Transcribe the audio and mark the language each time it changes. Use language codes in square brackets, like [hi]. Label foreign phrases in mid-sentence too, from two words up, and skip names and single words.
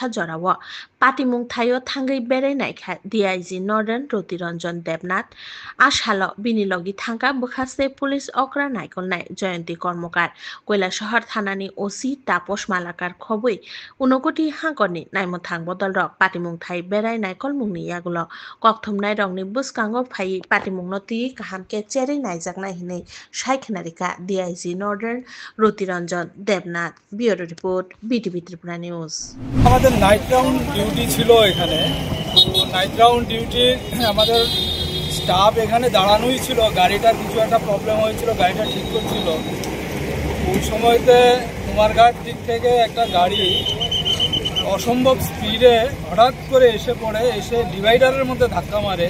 [trp] जराव पाटिमुं थायो थांगै बेरायनायखा DIG नर्दार्न रतिरंजन देबनाथ आसालो बिनिलगि थांगा बखासे पुलिस अक्रा नायकलनाय जयन्ती कर्मकार কৈলাসহর थानानि OC तापस मालाकार खबै उनकोटि हांकरनि नायमोथां बदल रक पाटिमुं थाइ बेरायनाय कलमुंनि यागुलो कक्थुमनाय रंनि बुसकांगो फाइ पाटिमुंनो ति काहामके चेरै नायजाकनाय हिनै सायखनारिका DIG नर्दार्न रतिरंजन देबनाथ ब्यूरो रिपोर्ट BTV त्रिपुरा নিউজ। [bn] আমাদের নাইট রাউন্ড ডিউটি ছিল এখানে, তো নাইট রাউন্ড ডিউটি আমাদের স্টাফ এখানে দাঁড়ানোই ছিল। গাড়িটার কিছু একটা প্রবলেম হয়েছিল, গাড়িটা ঠিক করছিল। ওই সময়তে কুমারঘাট দিক থেকে একটা গাড়ি অসম্ভব স্পিডে হঠাৎ করে এসে পড়ে, এসে ডিভাইডারের মধ্যে ধাক্কা মারে।